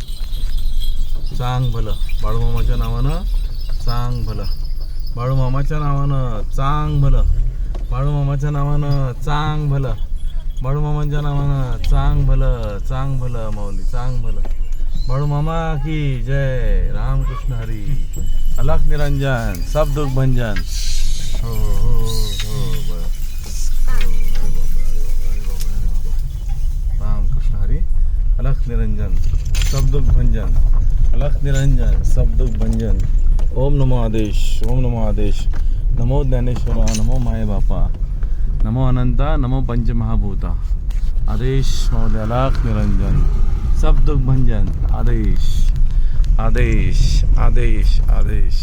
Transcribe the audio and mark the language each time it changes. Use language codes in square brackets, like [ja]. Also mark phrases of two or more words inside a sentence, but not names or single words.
[mr] चांग भलं बाळू मामाच्या नावानं, चांग भलं बाळू मामाच्या नावानं, चांग भलं बाळू मामाच्या नावानं, चांग भलं बाळू मामाच्या नावानं, चांग भलं, चांग भलं माऊली, चांग भलं. बाळू मामा की जय, रामकृष्ण हरी. [hi] अलख निरंजन, सब दुख भंजन. हो हो हो बरं. [mr] रामकृष्ण हरी. [hi] अलख निरंजन, सब दुख भंजन. अलख निरंजन, सब दुख भंजन. [sa] ओम नमो आदेश, ओम नमो आदेश. [mr] नमो ज्ञानेश्वरा, नमो माये बापा, नमो अनंता, नमो पंचमहाभूता. आदेश माऊली. [hi] अलख निरंजन, सब दुख भंजन. [mr] आदेश, आदेश, आदेश, आदेश.